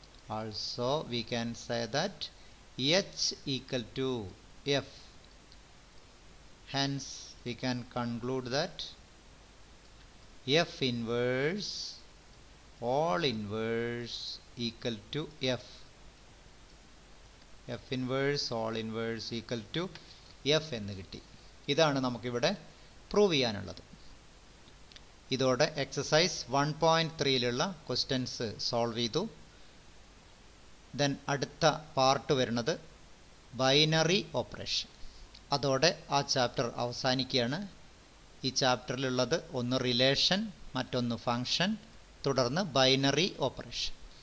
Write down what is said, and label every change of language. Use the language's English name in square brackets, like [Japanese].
[English] Also we can say that H equal to F. Hence we can conclude that F inverse all inverse equal to F. F inverse all inverse equal to F [Malayalam] എന്ന് കിട്ടി. ഇതാണ് നമുക്കിവിടെ prove ചെയ്യാനുള്ളത്. ഇതോടെ exercise 1.3ലുള്ള questions solve ചെയ്തു. Then അടുത്ത part വരുന്നത് binary operation. അതോടെ ആ ചാപ്റ്റർ അവസാനിക്കുകയാണ്. ഈ ചാപ്റ്ററിലുള്ളത് ഒന്ന് റിലേഷൻ, മറ്റൊന്ന് ഫങ്ഷൻ, തുടർന്ന് ബൈനറി ഓപ്പറേഷൻ.